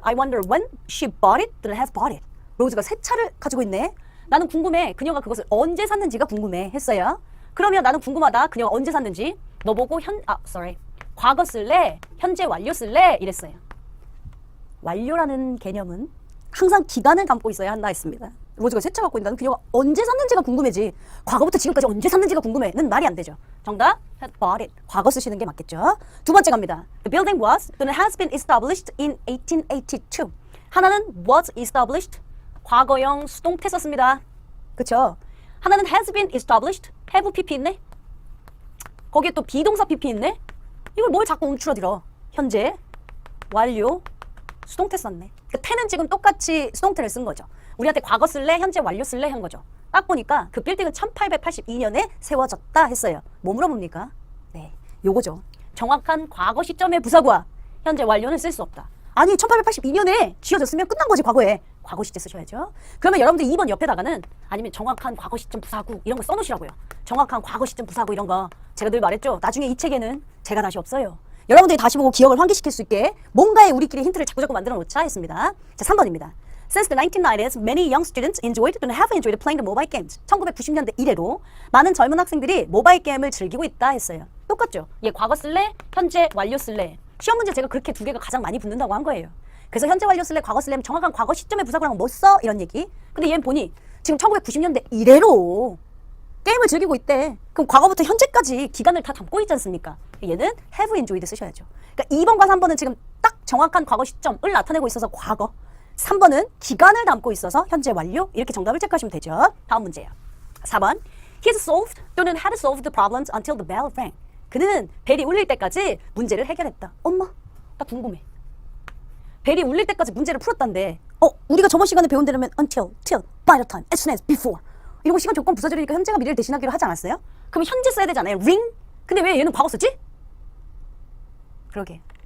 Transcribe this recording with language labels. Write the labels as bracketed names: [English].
[English] I wonder when she bought it, then has bought it. [Korean] 로즈가 새 차를 가지고 있네. 나는 궁금해. 그녀가 그것을 언제 샀는지가 궁금해 했어요. 그러면 나는 궁금하다. 그녀가 언제 샀는지. 너 보고 과거 쓸래? 현재 완료 쓸래? 이랬어요. 완료라는 개념은 항상 기간을 담고 있어야 한다 했습니다. 로즈가 새 차 갖고 있는 그녀가 언제 샀는지가 궁금해지. 과거부터 지금까지 언제 샀는지가 궁금해는 말이 안 되죠. [English] 정답, had bought it. [Korean] 과거 쓰시는 게 맞겠죠. 두 번째 갑니다. [English] The building was 또는 has been established in 1882. [Korean] 하나는 [English] was established, [Korean] 과거형 수동태 썼습니다. 그쵸? 하나는 [English] has been established, [Korean] have pp 있네? 거기에 또 비동사 pp 있네? 이걸 뭘 자꾸 움츠러들어. 현재, 완료, 수동태 썼네. 그 태는 지금 똑같이 수동태를 쓴 거죠. 우리한테 과거 쓸래, 현재 완료 쓸래 한 거죠. 딱 보니까 그 빌딩은 1882년에 세워졌다 했어요. 뭐 물어봅니까? 네, 요거죠. 정확한 과거 시점의 부사구와 현재 완료는 쓸 수 없다. 아니 1882년에 지어졌으면 끝난 거지 과거에. 과거 시제 쓰셔야죠. 그러면 여러분들 2번 옆에다가는 아니면 정확한 과거 시점 부사구 이런 거 써놓으시라고요. 정확한 과거 시점 부사구 이런 거 제가 늘 말했죠. 나중에 이 책에는 제가 다시 없어요. 여러분들이 다시 보고 기억을 환기시킬 수 있게 뭔가에 우리끼리 힌트를 자꾸자꾸 만들어 놓자 했습니다. 자, 3번입니다. [English] Since the 1990s, many young students enjoyed and have enjoyed playing the mobile games. [Korean] 1990년대 이래로 많은 젊은 학생들이 모바일 게임을 즐기고 있다 했어요. 똑같죠? 얘 과거 쓸래? 현재 완료 쓸래? 시험 문제 제가 그렇게 두 개가 가장 많이 붙는다고 한 거예요. 그래서 현재 완료 쓸래? 과거 쓸래? 정확한 과거 시점의 부사구랑 뭐 써? 이런 얘기. 근데 얘는 보니 지금 1990년대 이래로 게임을 즐기고 있대. 그럼 과거부터 현재까지 기간을 다 담고 있지 않습니까? 얘는 [English] have enjoyed [Korean] 쓰셔야죠. 그러니까 2번과 3번은 지금 딱 정확한 과거 시점을 나타내고 있어서 과거. 3번은 기간을 담고 있어서 현재 완료. 이렇게 정답을 체크하시면 되죠. 다음 문제예요. 4번. [English] He has solved 또는 had solved the problems until the bell rang. [Korean] 그는 벨이 울릴 때까지 문제를 해결했다. 엄마, 나 궁금해. 벨이 울릴 때까지 문제를 풀었단데 우리가 저번 시간에 배운 대로면 until, till, by the time, as soon as, before 이러고 시간 조건 부사절이니까 현재가 미래를 대신하기로 하지 않았어요? 그럼 현재 써야 되잖아요. ring? 근데 왜 얘는 과거 쓰지? 그러게.